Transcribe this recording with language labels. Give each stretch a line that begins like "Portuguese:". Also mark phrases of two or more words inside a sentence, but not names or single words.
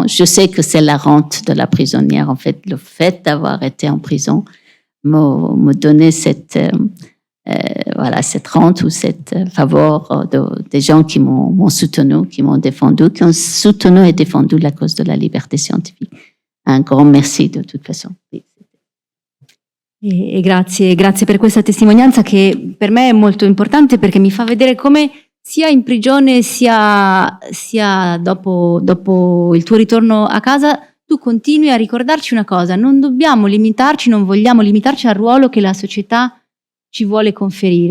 French: Je sais que c'est la rente de la prisonnière. En fait, le fait d'avoir été en prison me donnait cette rente ou cette faveur des gens qui m'ont soutenu, qui m'ont défendu, qui ont soutenu et défendu la cause de la liberté scientifique. Un grand merci de toute façon.
Italian: E grazie per questa testimonianza che per me è molto importante perché mi fa vedere come sia in prigione sia dopo il tuo ritorno a casa tu continui a ricordarci una cosa: non dobbiamo limitarci, non vogliamo limitarci al ruolo che la società ci vuole conferire.